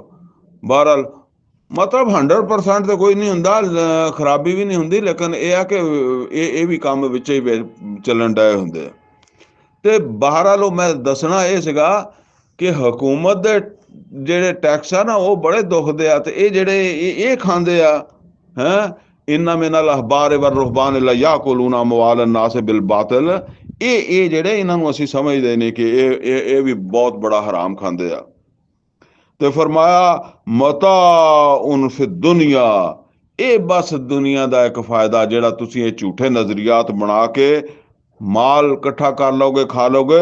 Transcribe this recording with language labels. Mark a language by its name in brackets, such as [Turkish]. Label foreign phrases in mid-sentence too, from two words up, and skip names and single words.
[Punjabi] ਬਹਰਹਾਲ ਮਤਲਬ 100% ਤਾਂ ਕੋਈ ਨਹੀਂ ਹੁੰਦਾ, ਖਰਾਬੀ ਵੀ ਨਹੀਂ ਹੁੰਦੀ, ਲੇਕਿਨ ਇਹ ਆ ਕਿ ਇਹ ਵੀ ਕੰਮ ਵਿੱਚ ਹੀ ਚੱਲਣ ਡਏ ਹੁੰਦੇ ਆ। ਤੇ ਬਹਰਹਾਲ ਉਹ ਮੈਂ ਦੱਸਣਾ ਇਹ ਸੀਗਾ ਕਿ ਹਕੂਮਤ ਦੇ ਜਿਹੜੇ ਟੈਕਸ ਆ ਨਾ ਉਹ ਬੜੇ ਦੁਖਦੇ ਆ, ਤੇ ਇਹ ਜਿਹੜੇ ਇਹ ਖਾਂਦੇ ਆ ਹੈਂ, [Arabic] إن من الأحبار والرهبان ليأكلون أموال الناس بالباطل. [Punjabi] ਇਹ ਜਿਹੜੇ ਇਹਨਾਂ ਨੂੰ ਅਸੀਂ ਸਮਝਦੇ ਨੇ ਕਿ ਇਹ ਵੀ ਬਹੁਤ ਬੜਾ ਹਰਾਮ ਖਾਂਦੇ ਆ। ਤੇ ਫਰਮਾਇਆ [Arabic] متاع في الدنيا, [Punjabi] ਇਹ ਬਸ ਦੁਨੀਆ ਦਾ ਇੱਕ ਫਾਇਦਾ ਜਿਹੜਾ ਤੁਸੀਂ ਇਹ ਝੂਠੇ ਨਜ਼ਰੀਆਤ ਬਣਾ ਕੇ ਮਾਲ ਇਕੱਠਾ ਕਰ ਲਓਗੇ, ਖਾ ਲਓਗੇ।